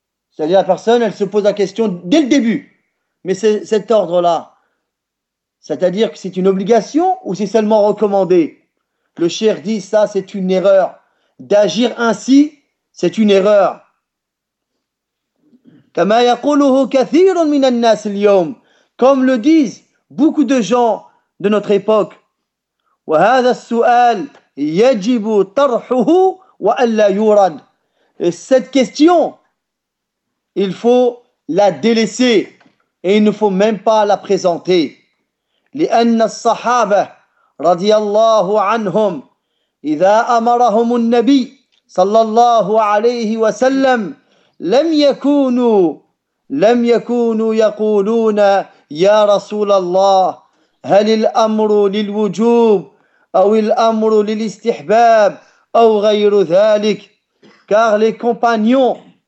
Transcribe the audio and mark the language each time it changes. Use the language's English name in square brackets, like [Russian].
[French] C'est-à-dire la personne, elle se pose la question dès le début. Mais c'est cet ordre-là, c'est-à-dire que c'est une obligation ou c'est seulement recommandé? Le cheikh dit, ça c'est une erreur. D'agir ainsi, c'est une erreur. [Arabic] كما يقوله كثير من الناس اليوم, [French] comme le disent beaucoup de gens de notre époque. [Arabic] وهذا السؤال يجب طرحه وألا يورد. [French] Et cette question, il faut la délaisser et il ne faut même pas la présenter. [Arabic] لأن الصحابة رضي الله عنهم إذا أمرهم النبي صلى الله عليه وسلم لم يكونوا يقولون يا رسول الله هل الأمر للوجوب أو الأمر للاستحباب أو غير ذلك [French] car les compagnons